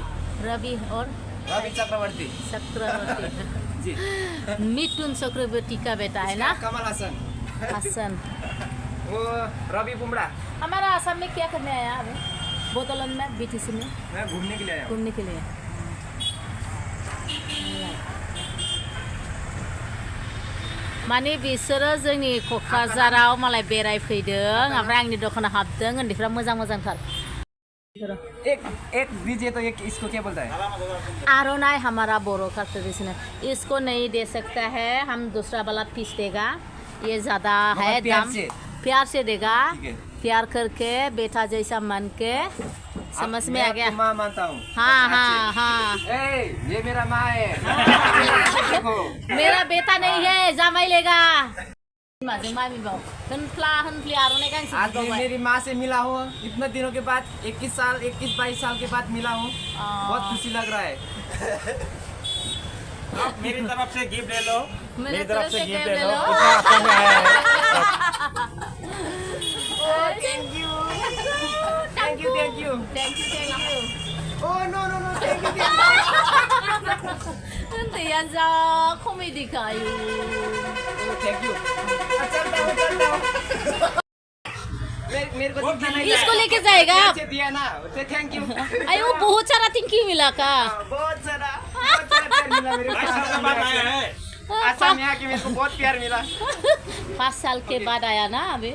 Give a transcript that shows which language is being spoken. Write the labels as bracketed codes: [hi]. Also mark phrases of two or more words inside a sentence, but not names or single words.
[hi] रवि और रवि चक्रवर्ती जी मिथुन चक्रवर्ती का बेटा है ना कमल हसन हसन वो रवि बुमरा हमारा आसाम में क्या करने आया अभी बोतलन में बीटीसी में मैं घूमने के लिए आया हूँ घूमने के लिए माने [brx] बिसोरो जोंनि क'क्राझाराव मालाय बेरायफैदों ओमफ्राय आंनि दखानाव हाबदों उन्दैफ्रा मोजां मोजांथार [hi] एक दीजिए तो एक इसको क्या बोलता है आरोनाई हमारा बोरो का ट्रेडिशनल इसको नहीं दे सकता है हम दूसरा वाला पीस देगा ये ज़्यादा है दाम प्यार से देगा प्यार करके बेटा जैसा मान के समझ में मैं आ गया आपको माँ मानता हूँ। हाँ हाँ हाँ ये मेरा माँ है। देखो मेरा बेटा नहीं है जामाई लेगा [brx] माजों मामी बाव हनफ्ला आर'नाइ गांसे [hi] आज मैं [brx] बिबावबाय [hi] मेरी माँ से मिला हूँ इतने दिनों के बाद 21-22 साल के बाद मिला हूँ। बहुत खुशी लग रहा है। आप मेरी तरफ से गिफ्ट ले लो। मेरी तरफ से गिफ्ट ले लो इतना आसान है। [en] thank you thank you thank you. thank you oh no no no thank you Hentian za komedi kayu. thank you. [hi] चलता हूँ मेरे को दिखा नहीं इसको लेके जाएगा आप? अच्छे दिया ना [en] thank you. [hi] अयो बहुत सारा [en] thank you [hi] मिला का बहुत सारा प्यार मिला मेरे को। 22 साल के बाद आया है। असम में आके मेरे को बहुत प्यार मिला। 5 साल के बाद आया ना अभी